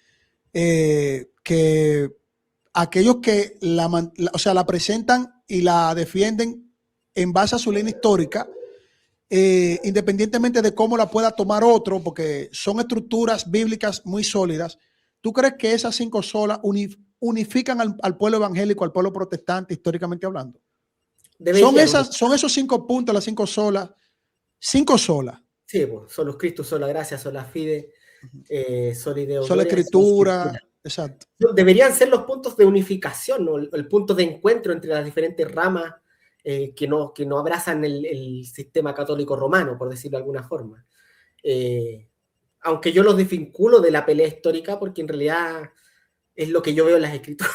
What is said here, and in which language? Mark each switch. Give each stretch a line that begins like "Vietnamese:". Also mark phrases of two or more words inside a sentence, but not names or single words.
Spanish: que aquellos que la presentan y la defienden en base a su línea histórica, independientemente de cómo la pueda tomar otro, porque son estructuras bíblicas muy sólidas, ¿tú crees que esas 5 solas unifican al pueblo evangélico, al pueblo protestante, históricamente hablando? deberían. Son esos 5 puntos, las 5 solas, 5 solas. Sí, pues,
Latin: solus Christus,
Spanish: sola gracia,
Latin: sola fide, soli Deo Sola gloria, sola
Spanish: escritura, escritura. exacto. Deberían ser los puntos de unificación, ¿no? El punto de encuentro entre las diferentes ramas que no abrazan el sistema católico romano, por decirlo de alguna forma. Aunque yo los desvinculo de la pelea histórica, porque en realidad es lo que yo veo en las escrituras.